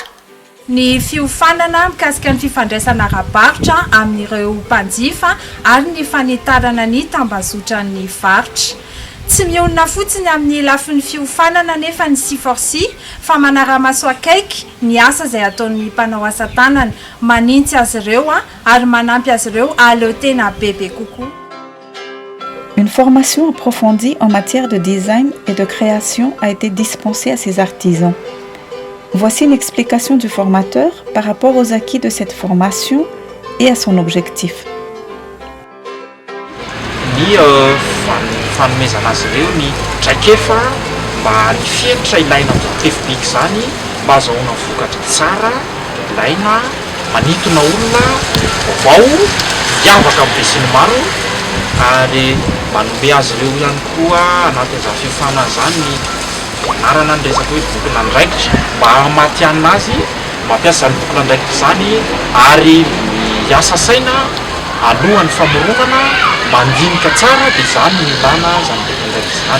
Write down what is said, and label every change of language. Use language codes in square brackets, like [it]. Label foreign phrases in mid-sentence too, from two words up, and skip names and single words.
[mg] Ny fiofanana mikasika ny fifandraisana ara-barotra amin'ireo mpanjifa ary ny fanitarana ny tambazotran'ny varotra. Tsy mionona fotsiny amin'ny lafin'ny fiofanana nefa ny C4C fa manara-maso akaiky ny asa izay ataon'ny mpanao asa tanana, manintsy azy ireo ary manampy azy ireo aleo tena bebe kokoa. [fr] Une formation approfondie en matière de design et de création a été dispensée à ces artisans. Voici une explication du formateur par rapport aux acquis de cette formation et à son objectif. [mg] Fanomezana azy ireo ny traikefa mba ny fienitra ilaina amin'ny tefibika izany mba azahoana vokatra tsara, ilaina, manintona olona, vaovao, miavaka amin'ny be sy ny maro ary manome azy ireo ihany koa anatin'izany fiofanana izany ny anarana ny resaka hoe boky nandraikitra mba hamatianina azy mampiasa izany boky nandraikitra izany ary miasa saina alohan'ny famoronana mandinika tsara dia izany ny ilana izany boky nandraikitra izany.